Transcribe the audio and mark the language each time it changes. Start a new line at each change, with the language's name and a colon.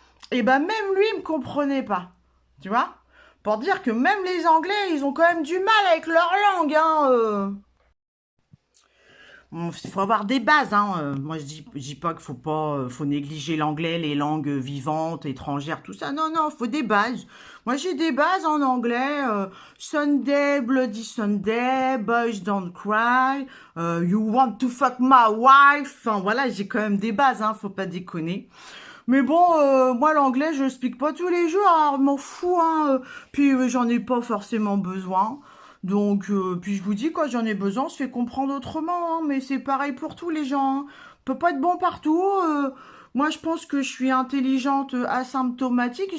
French: Et ben même lui, il me comprenait pas. Tu vois? Pour dire que même les Anglais, ils ont quand même du mal avec leur langue. Hein, Bon, il faut avoir des bases, hein. Moi, je dis pas qu'il faut pas, faut négliger l'anglais, les langues vivantes, étrangères, tout ça. Non, non, faut des bases. Moi, j'ai des bases en anglais.
English: Sunday, bloody Sunday, boys don't cry, you want to fuck my wife.
French: Enfin, voilà, j'ai quand même des bases, hein. Faut pas déconner. Mais bon, moi, l'anglais, je l'explique pas tous les jours. Alors, je m'en fous, hein. Puis, j'en ai pas forcément besoin. Donc, puis je vous dis, quand j'en ai besoin, on se fait comprendre autrement, hein, mais c'est pareil pour tous les gens. Hein. On peut pas être bon partout. Moi, je pense que je suis intelligente, asymptomatique.